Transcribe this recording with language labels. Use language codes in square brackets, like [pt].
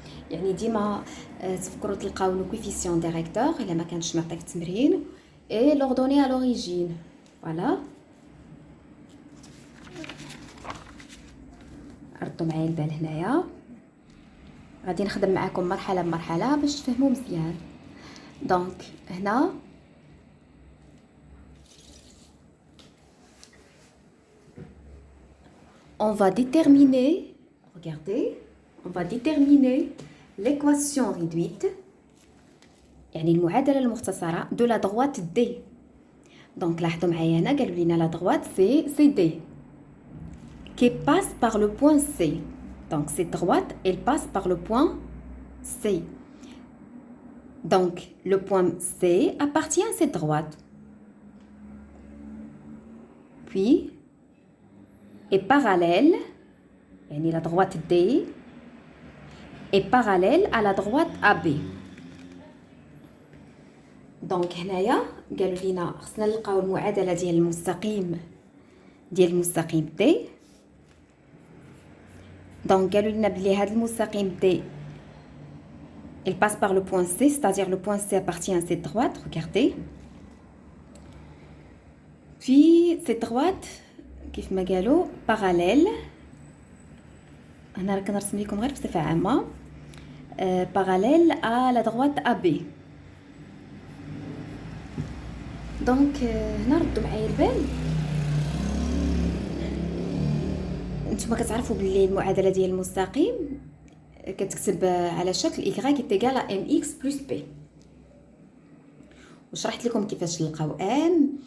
[ar] يعني ديما تفكروا تلقاو لو كوفيسيون ديريكتور الا ما كانش معطيك التمرين اي لوردوني ا لوريجين. فوالا ردوا معايا البال هنايا، غادي نخدم معاكم مرحله بمرحله باش تفهموا مزيان. دونك هنا [fr] on va déterminer, regardez, on va déterminer l'équation réduite [ar] يعني المعادلة المختصرة [fr] de la droite D. donc [ar] لاحظوا معايا هنا قالوا لنا [fr] la droite c'est D qui passe par le point C. donc cette droite elle passe par le point C. donc le point C appartient à cette droite. puis est parallèle, يعني la droite D est parallèle à la droite AB. [ar] donc هنايا قالوا لنا خصنا نلقاو المعادله ديال المستقيم D. [fr] donc [ar] قالوا لنا بلي هذا المستقيم [fr] D il passe par le point C, c'est-à-dire le point C appartient à cette droite. regardez, puis cette droite [ar] كيف ما قالوا باراليل. هنا راه كنرسم لكم غير بصفه عامه. [fr] parallèle à la droite AB. [ar] دونك هنا ردوا معايا البال. نتوما كتعرفوا باللي المعادله ديال المستقيم كتكتب على شكل [fr] y يتيغال mx [ar] بلس b. وشرحت لكم كيفاش نلقاو m.